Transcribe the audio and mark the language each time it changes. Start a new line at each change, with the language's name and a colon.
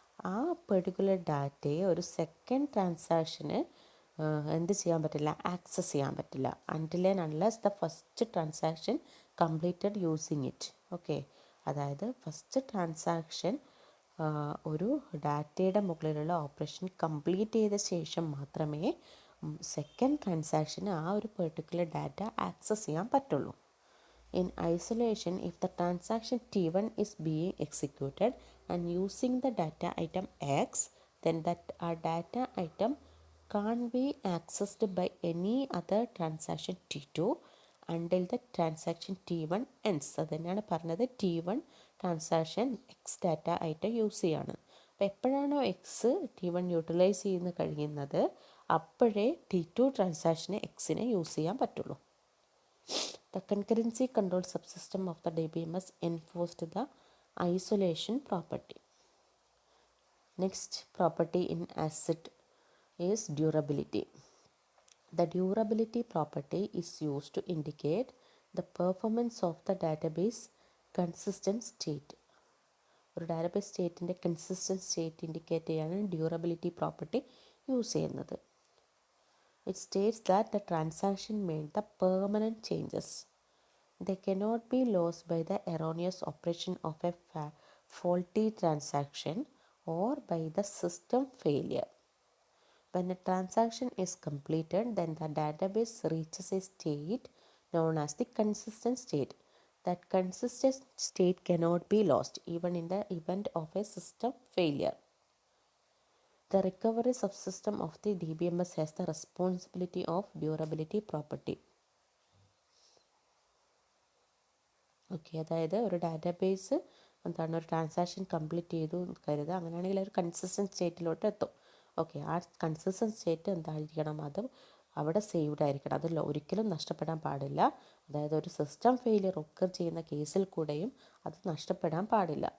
Malayalam: ആ പെർട്ടിക്കുലർ ഡാറ്റയെ ഒരു സെക്കൻഡ് ട്രാൻസാക്ഷന് എന്ത് ചെയ്യാൻ പറ്റില്ല, ആക്സസ് ചെയ്യാൻ പറ്റില്ല
English: Until and unless the first transaction completed using it.
Malayalam: Okay. അതായത് ഫസ്റ്റ് ട്രാൻസാക്ഷൻ ഒരു ഡാറ്റയുടെ മുകളിലുള്ള ഓപ്പറേഷൻ കംപ്ലീറ്റ് ചെയ്ത ശേഷം മാത്രമേ സെക്കൻഡ് ട്രാൻസാക്ഷന് ആ ഒരു പെർട്ടിക്കുലർ ഡാറ്റ ആക്സസ് ചെയ്യാൻ പറ്റുള്ളൂ.
English: In isolation, if the transaction T1 is being executed and using the data item X, then that data item can't be accessed by any other transaction T2 until the transaction T1 ends.
Malayalam: അതുതന്നെയാണ് പറഞ്ഞത് T1 transaction X data item use ചെയ്യാണ്. അപ്പോൾ എപ്പോഴാണോ X T1 utilise ചെയ്യുന്ന കഴിയുന്നത് അപ്പോഴേ T2 ട്രാൻസാക്ഷന് എക്സിനെ use ചെയ്യാൻ പറ്റുള്ളൂ.
English: The concurrency control subsystem of the DBMS enforced the isolation property. Next property in ACID is durability. The durability property is used to indicate the performance of the database consistent state.
Malayalam: ഒരു database സ്റ്റേറ്റിൻ്റെ consistent state indicate ചെയ്യാൻ durability property use ചെയ്യുന്നത്.
English: It states that the transaction made the permanent changes. They cannot be lost by the erroneous operation of a faulty transaction or by the system failure. When a transaction is completed, then the database reaches a state known as the consistent state. That consistent state cannot be lost even in the event of a system failure. The recovery subsystem of the DBMS has the responsibility of durability property.
Malayalam: Okay, അതായത് ഒരു database എന്താണ് ഒരു transaction complete ചെയ്തു കരുതുക, അങ്ങനെയാണെങ്കിൽ ഒരു consistent സ്റ്റേറ്റിലോട്ട് എത്തും. Okay, ആ കൺസിസ്റ്റൻറ്റ് സ്റ്റേറ്റ് എന്തായിരിക്കണം, അത് അവിടെ സേവ്ഡ് ആയിരിക്കണം, അത് ഒരിക്കലും നഷ്ടപ്പെടാൻ പാടില്ല. അതായത് ഒരു സിസ്റ്റം ഫെയിലിയർ ഒക്കർ ചെയ്യുന്ന കേസിൽ കൂടെയും അത് നഷ്ടപ്പെടാൻ പാടില്ല.